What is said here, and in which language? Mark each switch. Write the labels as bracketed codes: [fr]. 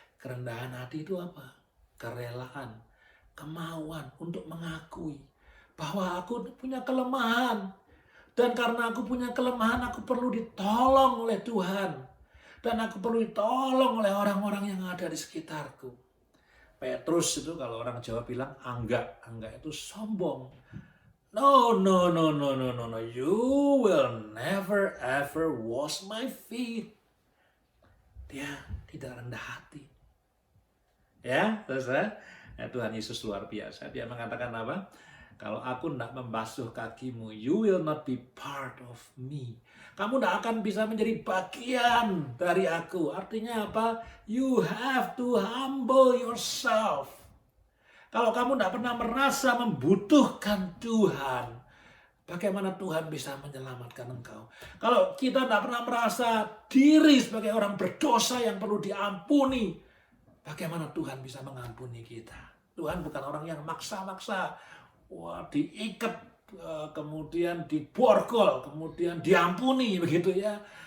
[id] Kerendahan hati itu apa? Kerelaan, kemauan untuk mengakui bahwa aku punya kelemahan. Dan karena aku punya kelemahan, aku perlu ditolong oleh Tuhan. Dan aku perlu ditolong oleh orang-orang yang ada di sekitarku. Petrus itu kalau orang Jawa bilang angga. Angga itu sombong. [en] No, no, no, no, no, no, no. You will never ever wash my feet. [id] Dia tidak rendah hati. Ya, saudara. Ya, Tuhan Yesus luar biasa. Dia mengatakan apa? Kalau aku tidak membasuh kakimu, [en] you will not be part of me. [id] Kamu tidak akan bisa menjadi bagian dari aku. Artinya apa? [en] You have to humble yourself. [id] Kalau kamu tidak pernah merasa membutuhkan Tuhan, bagaimana Tuhan bisa menyelamatkan engkau? Kalau kita tidak pernah merasa diri sebagai orang berdosa yang perlu diampuni, bagaimana Tuhan bisa mengampuni kita? Tuhan bukan orang yang maksa-maksa, diikat, kemudian diborgol, kemudian diampuni, begitu ya.